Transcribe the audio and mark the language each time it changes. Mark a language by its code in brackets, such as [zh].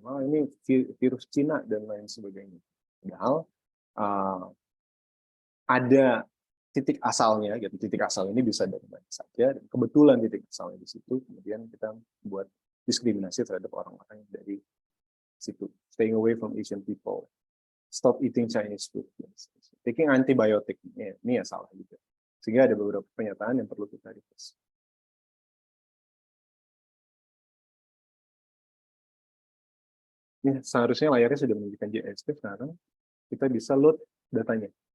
[id] Oh, ini virus Cina, dan lain sebagainya. Padahal ada titik asalnya, gitu. Titik asal ini bisa dari mana saja, dan kebetulan titik asalnya di situ, kemudian kita buat diskriminasi terhadap orang-orang dari situ. [en] Staying away from Asian people. Stop eating Chinese food. Taking antibiotic, [id] ini ya salah juga. Sehingga ada beberapa pernyataan yang perlu kita reverse. Ini seharusnya layarnya sudah menunjukkan JSP, sekarang kita bisa load datanya.